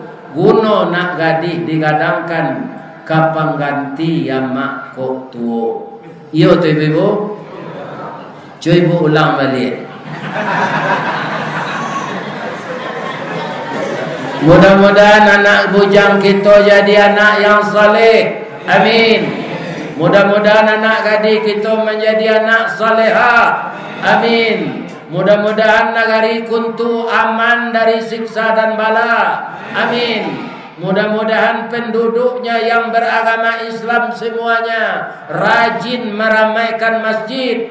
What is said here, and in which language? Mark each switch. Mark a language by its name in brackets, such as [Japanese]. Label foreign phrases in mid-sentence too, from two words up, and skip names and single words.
[Minangkabau] Guno nak gadis digadangkan, kapang ganti yamak kok tuo. Iyo tu ibu. Cuy ibu ulang balik. [Indonesian] Mudah-mudahan anak bujang kita jadi anak yang saleh. Amin. Mudah-mudahan anak gadis kita menjadi anak salehah. Amin. Mudah-mudahan negari kuntu aman dari siksa dan bala. Amin. Mudah-mudahan penduduknya yang beragama Islam semuanya rajin meramaikan masjid.